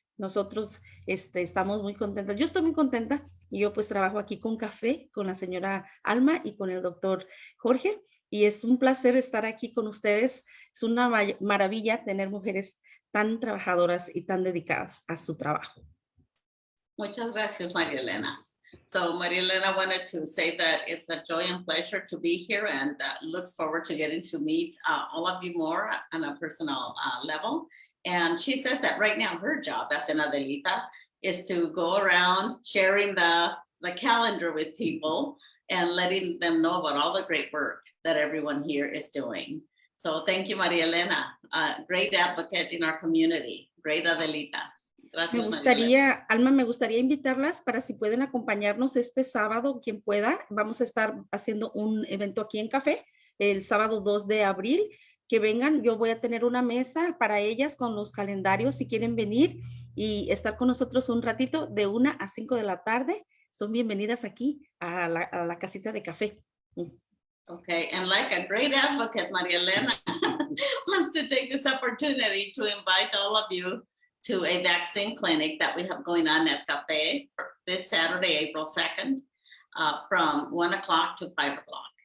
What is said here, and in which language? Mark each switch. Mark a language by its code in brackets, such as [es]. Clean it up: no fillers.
[es] Nosotros estamos muy contentas. Yo estoy muy contenta y yo pues trabajo aquí con café, con la señora Alma y con el doctor Jorge. Y es un placer estar aquí con ustedes. Es una maravilla tener mujeres tan trabajadoras y tan dedicadas a su trabajo. Muchas gracias, María Elena. [en] So Maria Elena wanted to say that it's a joy and pleasure to be here, and looks forward to getting to meet all of you more on a personal level. And she says that right now her job as an Adelita is to go around sharing the calendar with people and letting them know about all the great work that everyone here is doing. So thank you, Maria Elena, great advocate in our community, great Adelita. Gracias, [es] Alma, me gustaría invitarlas para si pueden acompañarnos este sábado, quien pueda. Vamos a estar haciendo un evento aquí en Café el sábado 2 de abril. Que vengan, yo voy a tener una mesa para ellas con los calendarios si quieren venir y estar con nosotros un ratito de 1 a 5 de la tarde. Son bienvenidas aquí a la casita de café. [en] Okay, and like a great advocate, Maria Elena wants to take this opportunity to invite all of you to a vaccine clinic that we have going on at Café this Saturday, April 2nd, from 1 o'clock to 5 o'clock.